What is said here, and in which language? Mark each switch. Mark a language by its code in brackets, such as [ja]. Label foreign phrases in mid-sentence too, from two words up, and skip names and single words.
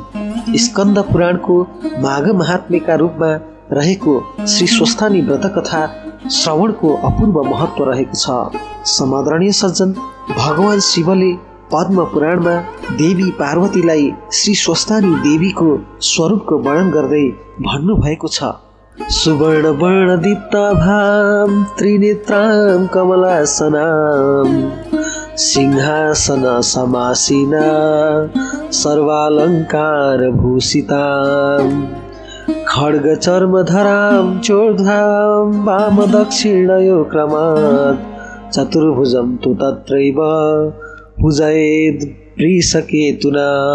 [ne] स्कन्द पुराणको माघ महात्म्यका रूपमा रहेको श्री स्वस्थानी व्रत कथा श्रवणको अपूर्व महत्व रहेको छ। समादरणीय सज्जन, भगवान शिवले पद्म पुराणमा देवी पार्वतीलाई श्री स्वस्थानी देवीको स्वरूपको वर्णन गर्दै भन्नुभएको छ। [sa] सुवर्ण वर्णदीप्ताभां त्रिनेत्रां कमलासनां सिंहासन समासीना सर्वालंकार भूषितां खड्ग चर्मधरां चोर्धां वाम दक्षिणयो क्रमात् चतुर्भुजं तु तत्रैव पूजयेद् वृषकेतुना